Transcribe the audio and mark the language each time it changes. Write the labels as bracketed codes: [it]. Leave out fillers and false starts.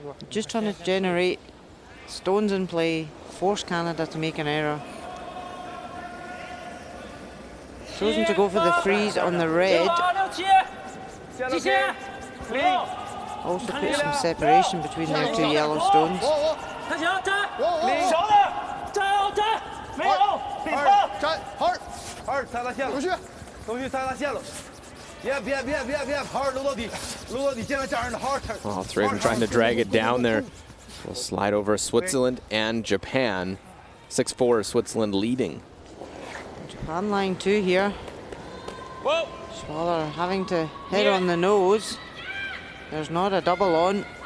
[en] Just trying to generate stones in play, force Canada to make an error. Chosen to go for the freeze on the red. Also put some separation between their two yellow stones. [zh] 看墙站，小的站好站，没有，站好，好踩到线了，东旭踩到线了，别，好搂到底，尽量加上好踩。 [en] Well, three of them trying to drag it down there. We'll slide over Switzerland and Japan. 6-4 Switzerland leading. Japan line 2 here. Schwaller having to hit on the nose. There's not a double on.